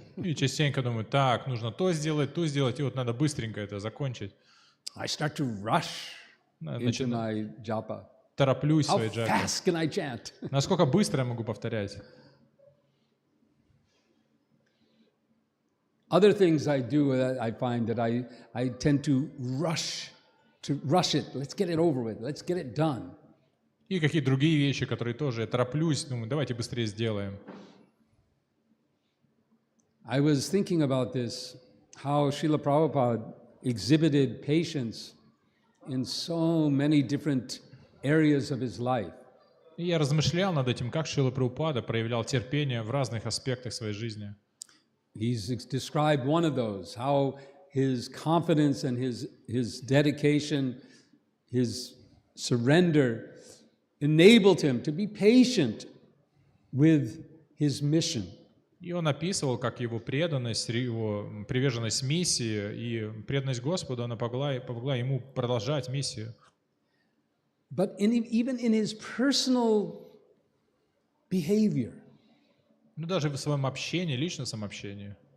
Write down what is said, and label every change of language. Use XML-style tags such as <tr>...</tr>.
<ru>И частенько думаю, так, нужно то сделать, и вот надо быстренько это закончить.</ru> <en>I start to rush into my japa.</en> <ru>Тороплюсь в</ru> <en>How</en> <ru>своей джапе.</ru> <en>fast can I chant?</en> <ru>Насколько быстро я могу повторять?</ru> <en>Other things I do, I find that I tend to rush it. Let's get it over with. Let's get it done.</en> <ru>И какие другие вещи, которые тоже я тороплюсь, думаю, давайте быстрее сделаем.</ru> <en>I was thinking about this, how Srila Prabhupada exhibited patience in so many different areas of his life.</en> <ru>И я размышлял над этим, как Шрила Прабхупада проявлял терпение в разных аспектах своей жизни.</ru> <en>He's described one of those, how his confidence and his dedication, his surrender enabled him to be patient with his mission.</en> <ru>И он описывал, как его преданность, его приверженность миссии и преданность Господу, она помогла ему продолжать миссию.</ru> <en>But even in his personal behavior,</en> <ru>Ну, даже в своем общении, личностном общении.</ru>